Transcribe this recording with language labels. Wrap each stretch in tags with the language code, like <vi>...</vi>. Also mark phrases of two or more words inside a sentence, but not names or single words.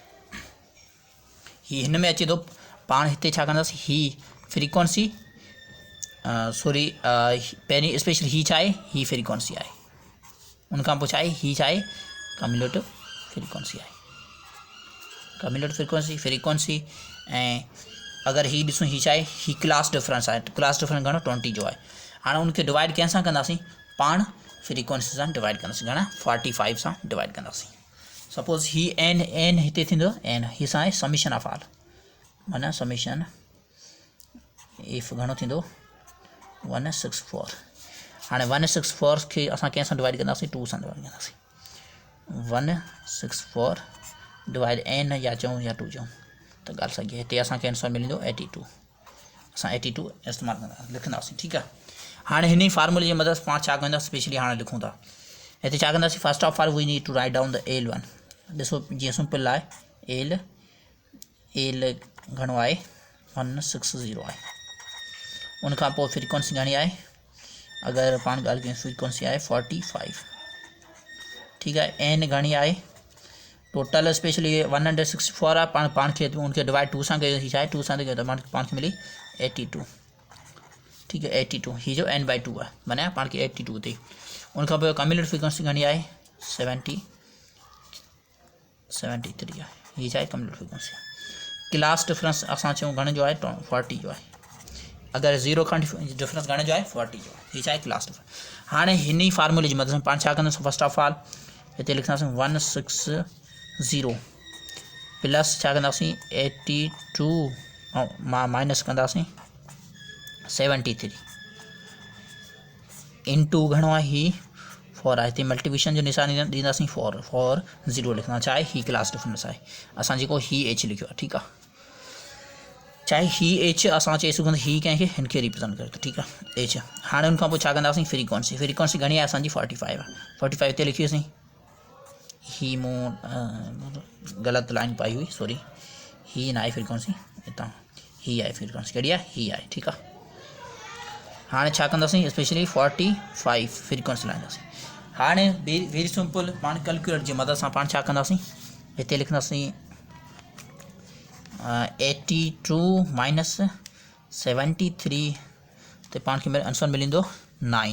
<sd>ही हिन में अचे थो पाण हिते छा कंदासीं ही</sd> <en>frequency sorry</en> <sd>पहिरीं स्पेशली ही छा आहे ही फ्रीक्वेंसी आहे उनखां पोइ छा आहे ही छा आहे</sd> <en>cumulative frequency</en> <sd>आहे</sd> <en>cumulative frequency</en> <sd>ऐं अगरि ही ॾिसूं ही छा आहे ही</sd> <en>class difference</en> <sd>आहे</sd> <en>class difference</en> <sd>घणो 20 जो आहे। हाणे उनखे डिवाइड कंहिंसां कंदासीं पाण फ्रीक्वेंसी सां डिवाइड कंदासीं घणा 45 सां डिवाइड कंदासीं। सपोज़ ही एन हिते थींदो एन ही सां आहे</sd> <en>summation of all</en> <sd>माना</sd> <en>summation if</en> <sd>घणो थींदो 164। हाणे 164 खे असां कंहिंसां डिवाइड कंदासीं 2 सां डिवाइड कंदासीं 164 डिवाइड एन या चऊं या 2 चऊं त ॻाल्हि साॻी हिते असांखे आंसर मिलंदो 82 असां 82 इस्तेमालु कंदा लिखंदासीं ठीकु आहे। हाणे हिन ई फार्मूले जी मदद पाण छा कंदासीं स्पेशली हाणे लिखूं था हिते छा कंदासीं</sd> <en>first of all we need to write down the L one</en> <sd>ॾिसो जीअं सिंपल आहे एल घणो आहे 160 आहे उनखां पोइ फ्रीक्वेंसी घणी आहे अगरि पाण ॻाल्हि कयूं फ्रीक्वेंसी आहे 45 ठीकु आहे एन घणी आहे टोटल स्पेशली 164 आहे पाण खे उनखे डिवाइड 2 सां कयो ही छा आहे 2 सां कयो त पाण खे मिली 82 ठीकु आहे 82 ही जो n बाय 2 आहे माना पाण खे 82 थी। उनखां पोइ</sd> <en>cumulative frequency</en> <sd>घणी आहे 73 आहे ही छा आहे</sd> <en>cumulative frequency. class difference</en> <sd>असां चऊं घणे जो आहे 40 जो आहे अगरि 0 खां डिफरेंस घणे जो आहे 40 जो आहे ही छा आहे</sd> <en>class difference.</en> <sd>हाणे हिन ई फार्मूले जी मदद सां पाण छा कंदासीं</sd> <en>first of all</en> <sd>हिते लिखंदासीं 160 प्लस छा कंदासीं 82 ऐं माइनस कंदासीं 73 इंटू घणो आहे ही 4 आहे हिते मल्टीप्लिकेशन जो निशान ॾींदासीं 4 0 लिखंदा छा आहे ही</sd> <en>class difference</en> <sd>आहे असां जेको ही एच लिखियो आहे ठीकु आहे चाहे ही एच असां चई सघूं ही कंहिंखे हिन खे रिप्रेज़ेंट करे थो ठीकु आहे एच। हाणे हुनखां पोइ छा कंदासीं फ्रीक्वेंसी घणी आहे असांजी 45 आहे 45 हिते लिखीसीं ही मूं ग़लति लाइन पाई हुई सॉरी ही न आहे फ्रीक्वेंसी हितां ही आहे फ्रीक्वेंसी कहिड़ी आहे ही आहे ठीकु आहे। हाणे छा कंदासीं स्पेशली 45 फ्रीक्वेंसी लाईंदासीं। हाणे</sd> <en>very simple</en> <sd>पाण कैलकुलेटर जी मदद सां पाण छा कंदासीं हिते लिखंदासीं 82 माइनस 73 तो पाण खे आंसर मिलंदो 9।</sd>